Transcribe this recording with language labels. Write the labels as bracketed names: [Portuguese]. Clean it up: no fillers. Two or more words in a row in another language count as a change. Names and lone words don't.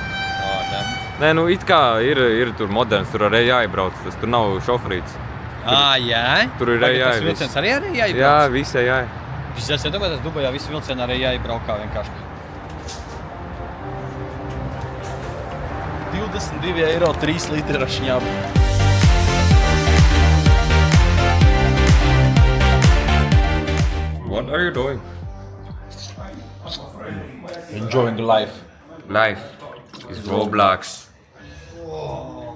[Latvian] Nē, nu it kā ir tur moderns, tur ar AI brauc, tas tur nav šoferīts. Jā? Tur ir AI. Tas vilciens arī ar AI brauc? Jā, visi AI. Es iedomājos, Dubajā visi vilcieni ar AI braukā vienkārši. 22 eiro 3 litri rašņām. [English] What are you doing? Enjoying life. Life is Roblox.